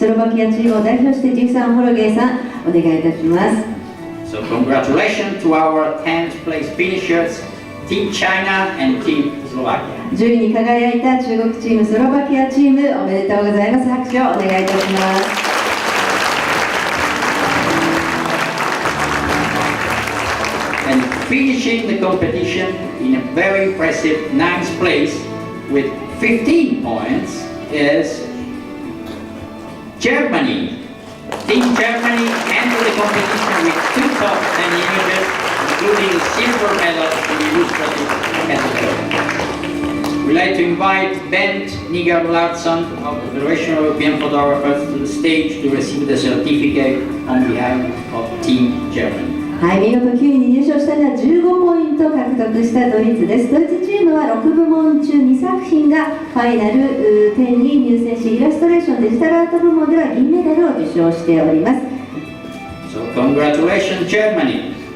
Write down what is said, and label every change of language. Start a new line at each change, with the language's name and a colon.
Japanese: スロバキアチームを代表してジーサン・ホロゲイさん、お願いいたします。
English: So congratulations to our 10th place finishers, Team China and Team Slovakia.
Japanese: 10位に輝いた中国チーム、スロバキアチーム、おめでとうございます。拍手をお願いいたします。
English: And finishing the competition in a very impressive 9th place with 15 points is Germany. Team Germany entered the competition with 2 top 10 images, including a silver medal in the illustrative category. We'd like to invite Bent Nigar Larsson of the Federation of European Photographers to the stage to receive the certificate on behalf of Team Germany.
Japanese: はい、見事9位に入賞したのは15ポイント獲得したドイツです。ドイツチームは6部門中2作品がファイナル10に入選し、イラストレーションデジタルアート部門では銀メダルを受賞しております。
English: So congratulations Germany.